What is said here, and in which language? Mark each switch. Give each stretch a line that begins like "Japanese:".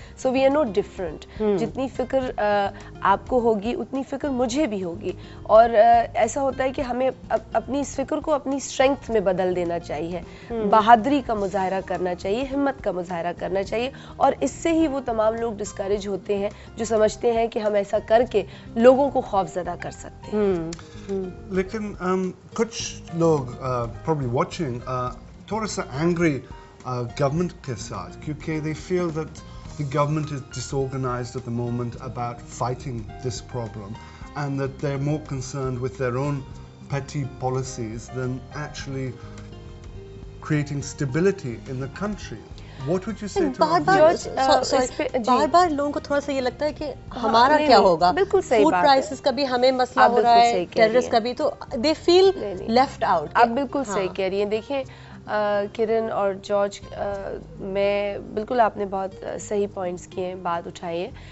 English: So we are not different.
Urdu: جتنی فکر آپ کو ہوگی اتنی فکر مجھے بھی ہوگی, اور ایسا ہوتا ہے کہ ہمیں اپنی اس فکر کو اپنی اسٹرینگتھ میں بدل دینا چاہیے, بہادری کا مظاہرہ کرنا چاہیے, ہمت کا مظاہرہ کرنا چاہیے, اور اس سے ہی وہ تمام لوگ ڈسکریج ہوتے ہیں جو سمجھتے ہیں کہ ہم ایسا کر کے لوگوں کو خوف زدہ کر سکتے ہیں. لیکن کچھ لوگ
English: probably watching
Urdu: تھوڑا سا
English: angry government
Urdu: کے ساتھ, کیونکہ
English: they feel that the government is disorganized at the moment about fighting this problem and that they're more concerned with their own petty policies than actually creating stability in the country. What would you say to
Urdu: بار بار لوگوں کو تھوڑا سا یہ لگتا ہے کہ ہمارا کیا ہوگا, فوڈ پرائسز کا بھی ہمیں مسئلہ ہو رہا ہے, ٹیررسٹ کا بھی, تو
English: they feel left out.
Urdu: آپ بالکل صحیح کہہ رہی ہیں. دیکھیں کرن اور جارج, میں بالکل آپ نے بہت صحیح پوائنٹس کیے ہیں, بات اٹھائی ہے.